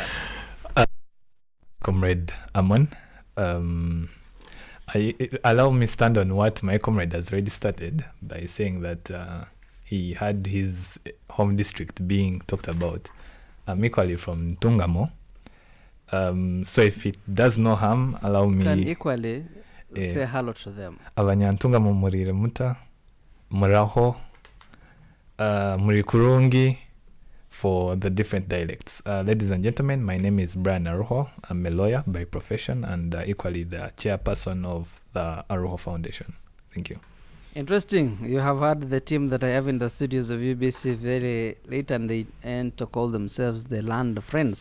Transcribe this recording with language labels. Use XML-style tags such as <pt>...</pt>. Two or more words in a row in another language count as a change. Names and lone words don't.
<en>Comrade Amon, allow me stand on what my comrade has already started by saying that he had his home district being talked about. I'm equally from Ntungamo. So if it does no harm, allow me... Can equally say hello to them.</en> <nyn>Abanyantungamo murire muta, muraho, muri kurungi,</nyn> <en>for the different dialects. Ladies and gentlemen, my name is Brian Aruho. I'm a lawyer by profession and equally the chairperson of the Aruho Foundation. Thank you. Interesting. You have heard the team that I have in the studios of UBC very late, and they tend to call themselves the Land Friends.</en>